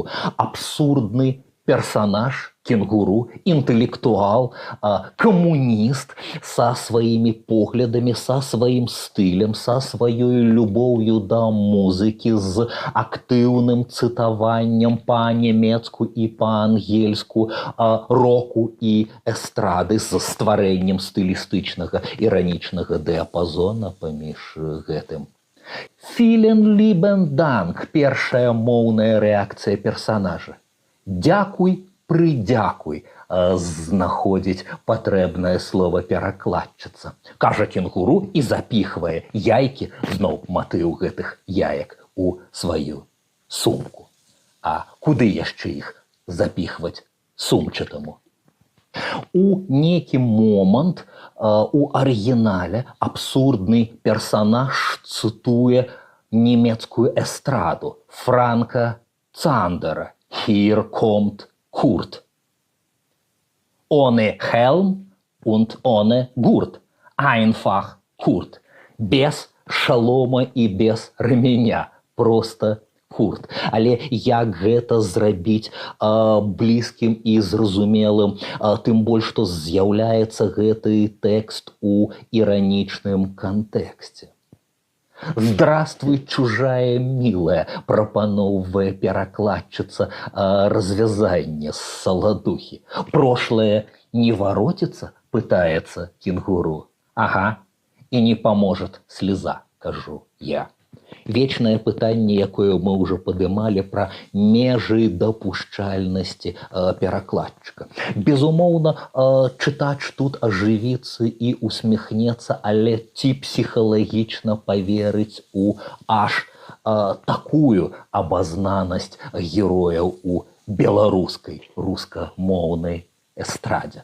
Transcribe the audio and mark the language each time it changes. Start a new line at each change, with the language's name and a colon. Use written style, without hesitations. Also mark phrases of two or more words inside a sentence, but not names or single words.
Belarusian: Абсурдны персонаж кенгуру, інтэлектуал, камуніст са сваімі поглядамі, са сваім стылем, са сваёй любоўю да музыкі, з актыўным цытаваннем па-нямецку і па-ангельску року і эстрады, з стварэннем стылістычнага іранічнага дыяпазона паміж гэтым.
German: Vielen lieben Dank –
Belarusian: першая моўная рэакцыя персанажа. Дзякуй, прыдзякуй, знаходзіць патрэбнае слова перакладчыца. Кажа кенгуру і запіхвае яйкі, зноў матыў гэтых яек, у сваю сумку. А куды яшчэ іх запіхваць сумчатаму? У нейкі момант у арыгінале абсурдны персанаж цытуе нямецкую эстраду Франка Цандера.
German: Hier kommt Kurt. Ohne Helm und ohne Gurt. Einfach Kurt.
Belarusian: Без шалома і без рэменя. Просто Курт. Але як гэта зрабіць блізкім і зразумелым, тым больш, што з'яўляецца гэты тэкст у іранічным кантэксце.
Russian: «Здравствуй, чужая милая»,
Belarusian: прапаноўвае перакладчыца развязанне з саладухі.
Russian: «Прошлое не воротится?» – пытается кенгуру. «Ага, и не поможет слеза», –
Belarusian: кажу я. Вечнае пытанне, якое мы ўжо падымалі пра межы дапушчальнасці перакладчыка. Безумоўна, чытач тут ажывіцца і усміхнецца, але ці псіхалагічна паверыць у аж такую абазнанасць герояў у беларускай, рускамоўнай эстрадзе.